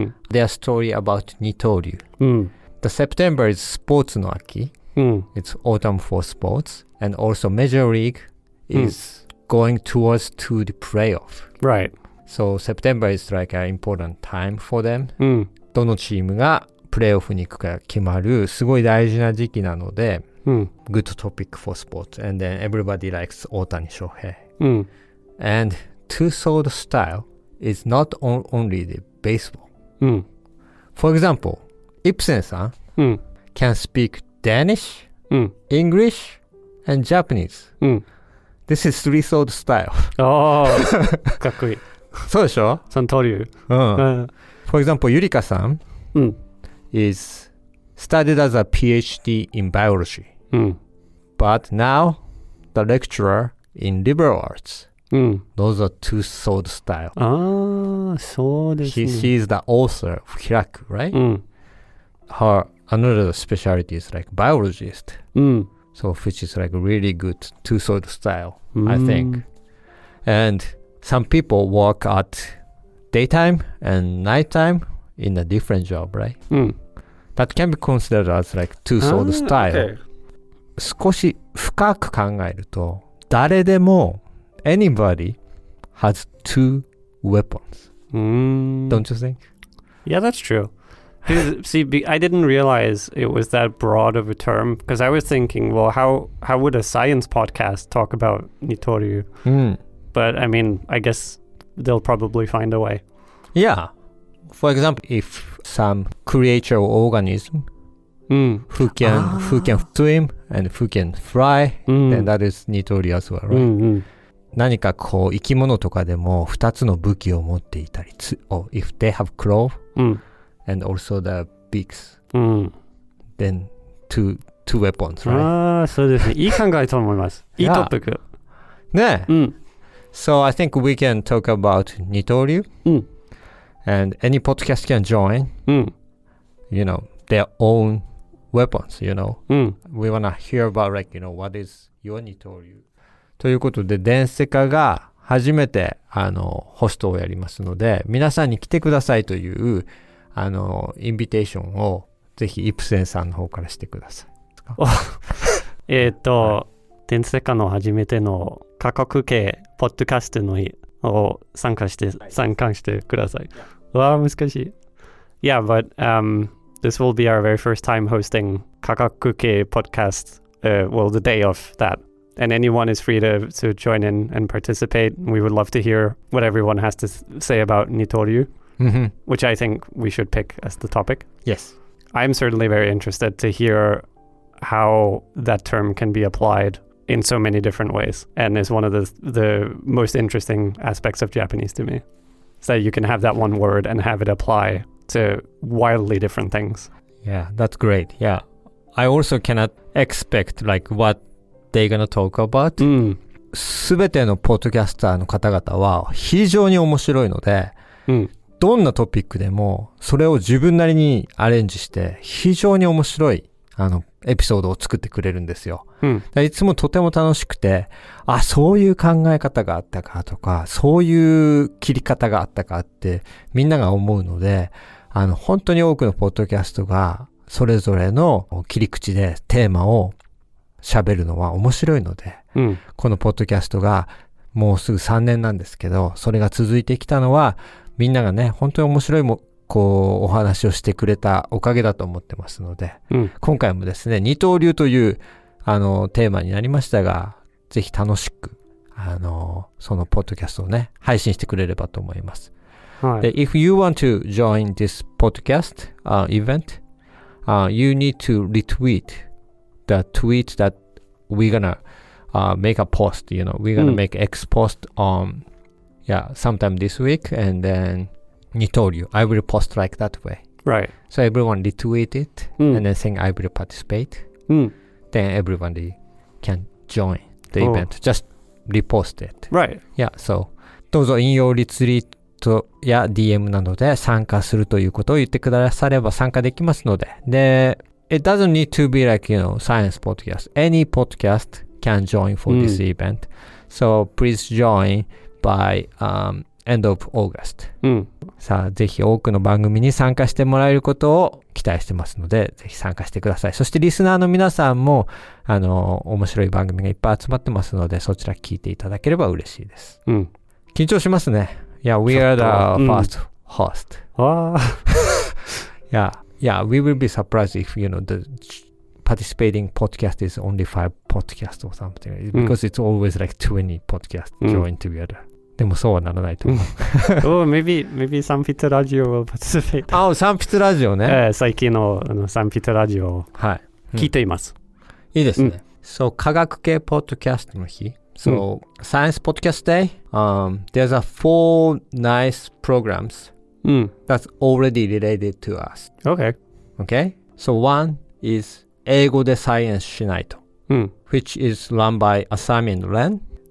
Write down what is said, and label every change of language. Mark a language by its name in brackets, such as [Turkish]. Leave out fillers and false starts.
[English] Their story about Nitoryu. The September is Sports no Aki. It's autumn for sports. And also Major League is going towards to the playoff. Right. So September is like an important time for them. [Japanese] どのチームがプレーオフに行くか決まるすごい大事な時期なので、 [English] good topic for sports. And then everybody likes Ohtani Shohei. And two-sword style is not only the baseball. For example, Ipsen-san can speak Danish, English, and Japanese. This is three-sword style. [Japanese] かっこいい。そうでしょ？その通り。 [English] For example, Yurika-san is studied as a PhD in biology. But now, the lecturer in liberal arts. Those are two-sword style. [Japanese] そうですね。 [English] She is the author of Hiraku, right? Her another specialty is like biologist. So which is like really good two-sword style, I think. And some people work at daytime and nighttime in a different job, right? That can be considered as like two-sword style. Okay. [Japanese] 少し深く考えると、誰でも [English] anybody has two weapons. Don't you think? Yeah, that's true. See, I didn't realize it was that broad of a term because I was thinking, well, how would a science podcast talk about Nitoryu? But I mean, I guess they'll probably find a way. Yeah. For example, if some creature or organism who can swim and who can fly, then that is Nitoryu as well, right? [Japanese] 何かこう生き物とかでも2つの武器を持っていたり、 [English] or if they have claw and also the beaks, then two weapons, right? [Japanese] そうですね。いい考えと思います。いいトピック。ね。 [English] So I think we can talk about Nitoryu, and any podcast can join, you know, their own weapons, you know. We want to hear about, like, you know, what is your Nitoryu? [Japanese] ということで、Densekaが初めて、ホストをやりますので、皆さんに来てくださいという、インビテーションを、ぜひ、イプセンさんの方からしてください。 Densekaの初めての科学系ポッドキャストの日を参加してください。わあ、難しい。 [English] Yeah, but this will be our very first time hosting 科学系 podcast, well, the day of that. And anyone is free to join in and participate. We would love to hear what everyone has to say about Nitoryu, which I think we should pick as the topic. Yes. I'm certainly very interested to hear how that term can be applied in so many different ways, and is one of the most interesting aspects of Japanese to me. So you can have that one word and have it apply to wildly different things. Yeah, that's great. Yeah. I also cannot expect like what they're gonna talk about. [Japanese] すべてのポッドキャスターの方々は非常に面白いので、どんなトピックでもそれを自分なりにアレンジして非常に面白いエピソードを作ってくれるんですよ。いつもとても楽しくて、あ、そういう考え方があったかとか、そういう切り方があったかってみんなが思うので、本当に多くのポッドキャストがそれぞれの切り口でテーマを喋るのは面白いので、このポッドキャストがもうすぐ3年なんですけど、それが続いてきたのはみんながね、本当に面白いこうお話をしてくれたおかげだと思ってますので、今回もですね、二刀流というテーマになりましたが、ぜひ楽しくそのポッドキャストをね配信してくれればと思います。はい。で、 [English] if you want to join this podcast event, you need to retweet the tweet that we're gonna make a post. You know, we're gonna make X post on sometime this week, and then 二刀流 I will post like that way. Right. So everyone retweet it and then saying I will participate. Then everybody can join the event. Just repost it. Right. Yeah. [Japanese] So どうぞ引用リツイートや DM などで参加するということを言ってくだされば参加できますので。 [English] で、it doesn't need to be like, science podcast. Any podcast can join for this event. So please join by end of August. [Japanese] さあ、ぜひ多くの番組に参加してもらえることを期待してますので、ぜひ参加してください。そしてリスナーの皆さんも、面白い番組がいっぱい集まってますので、そちら聞いていただければ嬉しいです。緊張しますね。 [English] Yeah, we are the first host. Yeah, we will be surprised if, the participating podcast is only 5 podcasts or something. Because it's always like 20 podcasts joined together. [Japanese] でもそうはならないと思う。 [English] maybe サンピットラジオ will participate. [Japanese] サンピットラジオね。最近のサンピットラジオを聞いています。いいですね。そう、科学系ポッドキャストの日。 [English] So, Science Podcast Day, there's 4 nice programs that's already related to us. Okay? So, one is 英語でサイエンスしないと, which is run by Asami and Ren.